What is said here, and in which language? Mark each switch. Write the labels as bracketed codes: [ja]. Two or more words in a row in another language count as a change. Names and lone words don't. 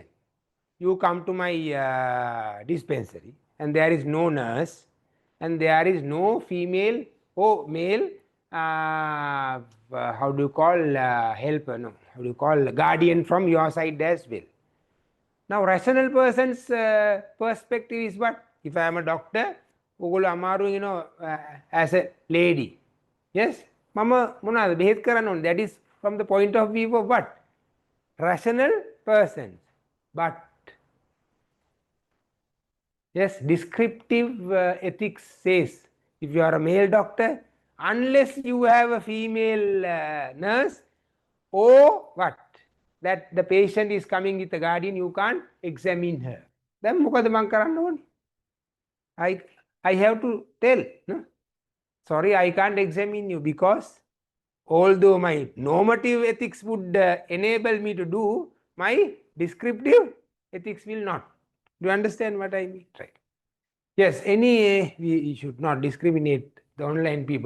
[en] You come to my dispensary and there is no nurse and there is no female or male how do you call helper? No, how do you call guardian from your side as well? Now rational person's perspective is what? If I am a doctor, [si] ඔගොල්ලෝ අමාරුවෙන් [en] you know as a lady, yes, [si] මම මොනවාද බෙහෙත් කරන්න ඕනේ? [en] That is from the point of view of what? Rational persons. But yes, descriptive ethics says if you are a male doctor, unless you have a female nurse or what, that the patient is coming with a guardian, you can't examine her. [si] Then මොකද මං කරන්න ඕනේ? [en] I have to tell, no? Sorry, I can't examine you because although my normative ethics would enable me to do, my descriptive ethics will not. Do you understand what I mean? Right. Yes, we should not discriminate the online people.